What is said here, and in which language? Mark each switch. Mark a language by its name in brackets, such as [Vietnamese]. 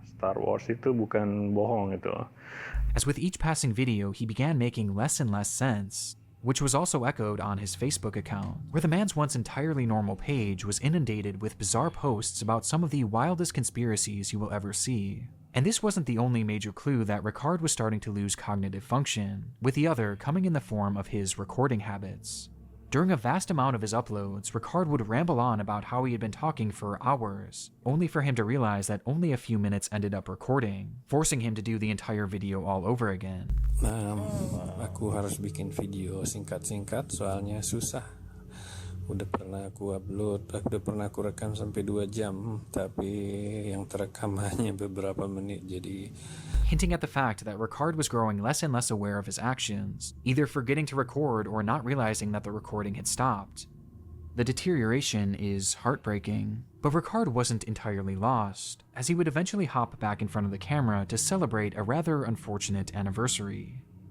[Indonesian] Star Wars itu bukan bohong itu. [English] As with each passing video, he began making less and less sense, which was also echoed on his Facebook account, where the man's once entirely normal page was inundated with bizarre posts about some of the wildest conspiracies you will ever see. And this wasn't the only major clue that Ricard was starting to lose cognitive function, with the other coming in the form of his recording habits. During a vast amount of his uploads, Ricard would ramble on about how he had been talking for hours, only for him to realize that only a few minutes ended up recording, forcing him to do the entire video all over again. [Indonesian] Aku harus bikin video singkat-singkat soalnya susah. Udah pernah aku rekam sampai 2 jam, tapi yang terekam hanya beberapa menit, jadi... [English] Hinting at the fact that Ricard was growing less and less aware of his actions, either forgetting to record or not realizing that the recording had stopped. The deterioration is heartbreaking, but Ricard wasn't entirely lost, as he would eventually hop back in front of the camera to celebrate a rather unfortunate anniversary.